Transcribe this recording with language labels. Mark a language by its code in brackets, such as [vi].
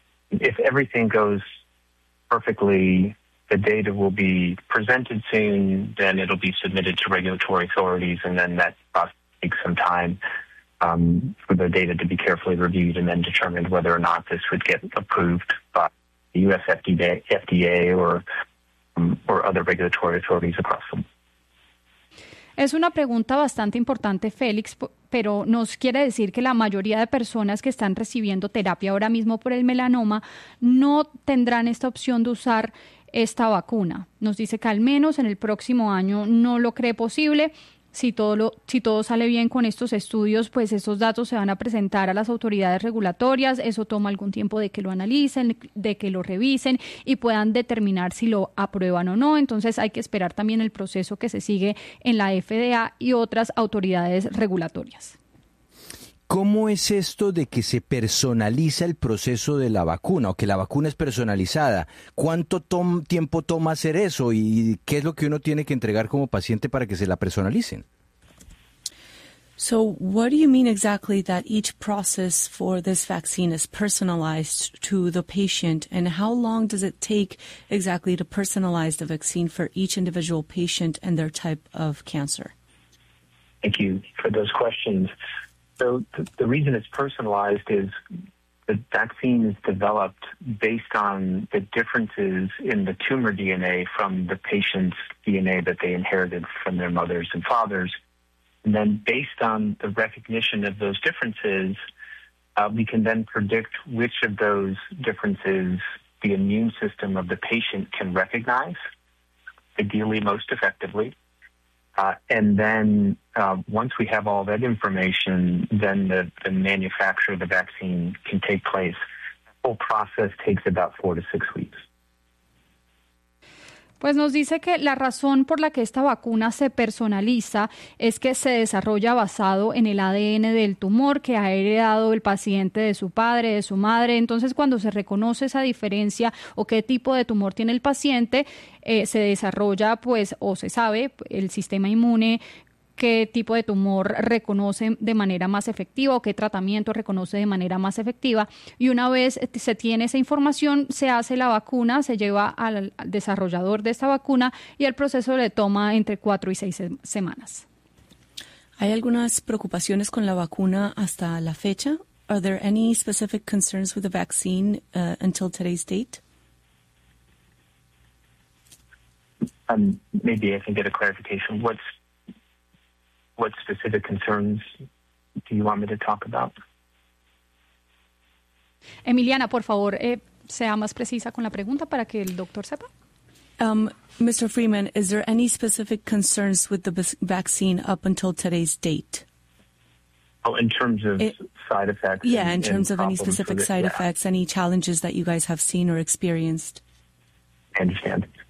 [en] If everything goes perfectly, the data will be presented soon, then it'll be submitted to regulatory authorities, and then that process takes some time for the data to be carefully reviewed and then determined whether or not this would get approved by the U.S. FDA or other regulatory authorities across them. [es] Es una pregunta bastante importante, Félix, pero nos quiere decir que la mayoría de personas que están recibiendo terapia ahora mismo por el melanoma no tendrán esta opción de usar esta vacuna. Nos dice que al menos en el próximo año no lo cree posible. Si todo sale bien con estos estudios, pues estos datos se van a presentar a las autoridades regulatorias. Eso toma algún tiempo de que lo analicen, de que lo revisen y puedan determinar si lo aprueban o no. Entonces hay que esperar también el proceso que se sigue en la FDA y otras autoridades regulatorias. ¿Cómo es esto de que se personaliza el proceso de la vacuna o que la vacuna es personalizada? ¿Cuánto tiempo toma hacer eso y qué es lo que uno tiene que entregar como paciente para que se la personalicen? [en] So, what do you mean exactly that each process for this vaccine is personalized to the patient, and how long does it take exactly to personalize the vaccine for each individual patient and their type of cancer? Thank you for those questions. So the reason it's personalized is the vaccine is developed based on the differences in the tumor DNA from the patient's DNA that they inherited from their mothers and fathers. And then based on the recognition of those differences, we can then predict which of those differences the immune system of the patient can recognize, ideally most effectively. Once we have all that information, then the manufacture of the vaccine can take place. The whole process takes about 4 to 6 weeks. [es] Pues nos dice que la razón por la que esta vacuna se personaliza es que se desarrolla basado en el ADN del tumor que ha heredado el paciente de su padre, de su madre. Entonces, cuando se reconoce esa diferencia o qué tipo de tumor tiene el paciente, se desarrolla, pues, o se sabe, el sistema inmune, qué tipo de tumor reconoce de manera más efectiva o qué tratamiento reconoce de manera más efectiva. Y una vez se tiene esa información, se hace la vacuna, se lleva al desarrollador de esta vacuna y el proceso le toma entre 4 y 6 semanas. ¿Hay algunas preocupaciones con la vacuna hasta la fecha? [en] Are there any specific concerns with the vaccine until today's date? Maybe I can get a clarification. What specific concerns do you want me to talk about? [es] Emiliana, por favor, sea más precisa con la pregunta para que el doctor sepa. [en] Mr. Freeman, is there any specific concerns with the vaccine up until today's date? Oh, in terms of side effects? Yeah, in terms of any specific side effects, any challenges that you guys have seen or experienced? I understand.